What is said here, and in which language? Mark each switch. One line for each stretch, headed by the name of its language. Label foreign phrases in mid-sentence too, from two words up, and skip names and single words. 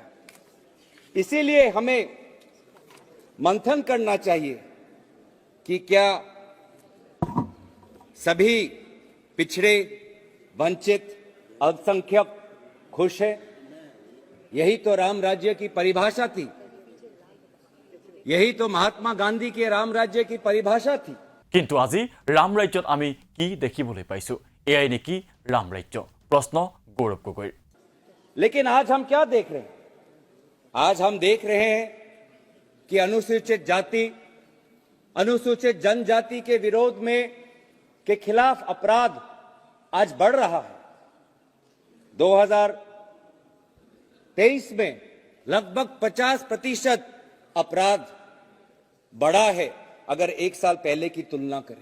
Hindi: इसीलिए हमें मंथन करना चाहिए कि क्या सभी पिछड़े, वंचित, अल्पसंख्यक खुश है? यही तो राम राज्य की परिभाषा थी, यही तो महात्मा गांधी के राम राज्य की परिभाषा थी।
Assamese: কিন্তু আজি ৰাম ৰাজ্যত আমি কি দেখিবলৈ পাইছো? এয়াই নেকি ৰাম ৰাজ্য? প্ৰশ্ন গৌৰৱ গগৈৰ।
Hindi: लेकिन आज हम क्या देख रहे हैं? आज हम देख रहे हैं कि अनुसूचित जाति, अनुसूचित जनजाति के विरोध में के खिलाफ अपराध आज बढ़ रहा है। 2023 में लगभग 50% अपराध बढ़ा है अगर एक साल पहले की तुलना करें।